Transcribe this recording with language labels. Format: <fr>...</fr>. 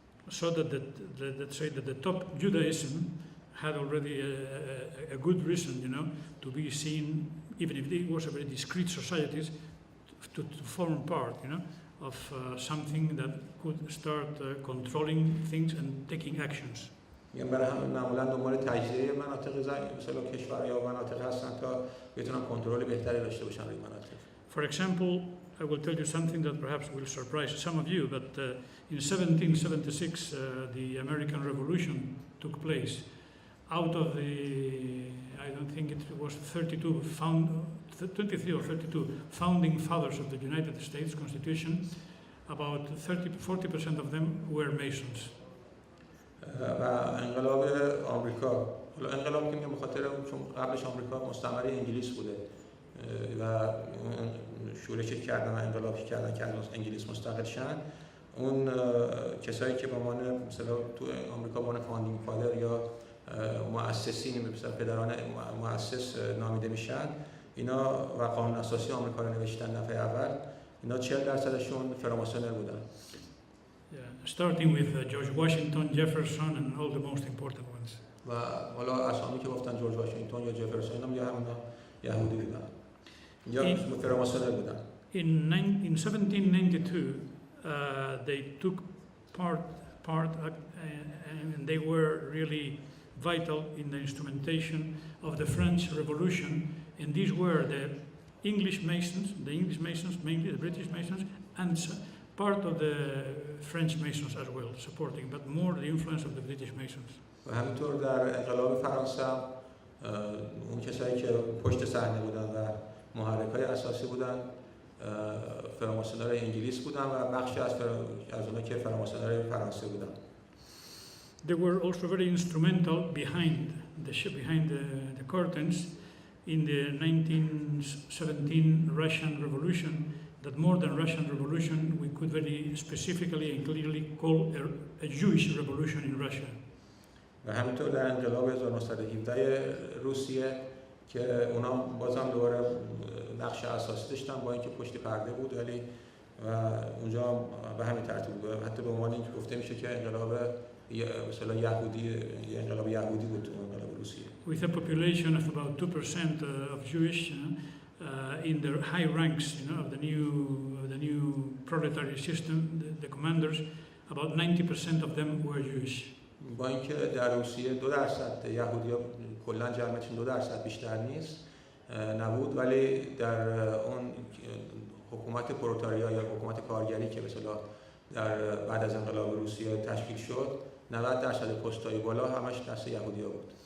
<en>So that the top Judaism had already a good reason, you know, to be seen, even if it was a very discreet societies, to form part, you know, of something that could start controlling things and taking actions.</en> <fa>میگن برای همین معمولا دنبال تجزیه مناطق مثلا کشور یا مناطق هستن تا بتونن کنترل بهتری داشته باشن روی مناطق.</fa> <en>For example, I will tell you something that perhaps will surprise some of you, but in 1776 the American Revolution took place. Out of the, I don't think it was 23 or 32 founding fathers of the United States Constitution, about 40% of them were Masons.</en> <fa>و انقلاب آمریکا، حالا انقلاب که میگم به خاطر چون قبلش آمریکا مستعمره انگلیس بوده و شورش کردن و انقلاب کردن که از انگلیس مستقل شدن، اون کسایی که به عنوان مثلا تو آمریکا به عنوان فاندینگ فادر یا مؤسسین مثلا پدران مؤسس نامیده میشن، اینا و قانون اساسی آمریکا رو نوشتن دفعه اول، اینا 40%شون فراماسونر بودن.</fa> <en>Starting with George Washington, Jefferson, and all the most important ones.</en> <fa>و حالا اسامی که گفتن جورج واشنگتن یا جفرسون هم یا همینا یهودی بودن یا فراماسونر بودن.</fa> <en>In 1792, they took part and they were really vital in the instrumentation of the French Revolution, and these were the English Masons, mainly the British Masons, and part of the French Masons as well, supporting, but more the influence of the British Masons.</en> <fa>و همینطور در انقلاب فرانسه اون کسایی که پشت صحنه بودن و محرکای اساسی بودن فراماسونرهای انگلیس بودن و بخشی از اونها که فراماسونرهای فرانسه بودن.</fa> <en>They were also very instrumental behind the curtains in the 1917 Russian Revolution. That more than Russian Revolution, we could very specifically and clearly call a Jewish revolution in Russia.</en> <fa>و همینطور در انقلاب 1917 روسیه که اونا بازم دوباره نقش اساسی داشتن با اینکه پشت پرده بود، ولی و اونجا به همین ترتیب بود. حتی به عنوان اینکه گفته میشه که انقلاب مثلا یهودی انقلاب یهودی بود انقلاب روسیه.</fa> <en>With a population of about 2% of Jewish in the high ranks, of the new proletariat system, the commanders, about 90% of them were Jewish.</en> <fa>با اینکه در روسیه 2% یهودی‌ها کلا جمعیتشون 2% بیشتر نیست نبود، ولی در اون حکومت پرولتاریا یا حکومت کارگری که به اصطلاح در بعد از انقلاب روسیه تشکیل شد 90% پست‌های بالا همش دست یهودی‌ها بود.</fa>